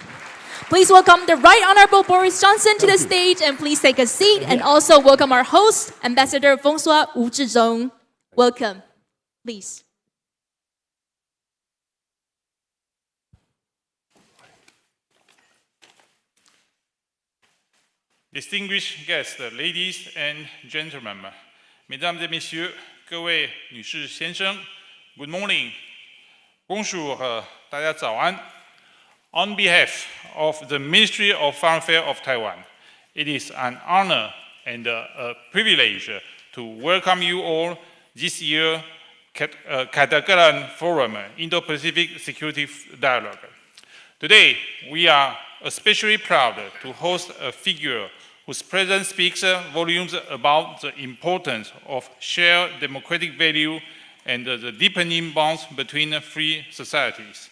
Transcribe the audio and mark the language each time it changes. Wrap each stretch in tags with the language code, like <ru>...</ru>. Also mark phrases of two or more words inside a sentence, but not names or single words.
<en>Please welcome the Right Honorable Boris Johnson to the stage, and please take a seat, and also welcome our host, Ambassador François Wu Zhizhong. Welcome. Please. Distinguished guests, ladies and gentlemen,</en> <fr>mesdames et messieurs,</fr> <zh>各位女士先生 ，</zh> <en>Good morning,</en> <fr>bonjour,</fr> <zh>大家早安。</zh> <en>On behalf of the Ministry of Foreign Affairs of Taiwan, it is an honor and a privilege to welcome you all this year's Catagalan Forum Indo-Pacific Security Dialogue. Today, we are especially proud to host a figure whose presence speaks volumes about the importance of shared democratic value and the deepening bonds between free societies.</en>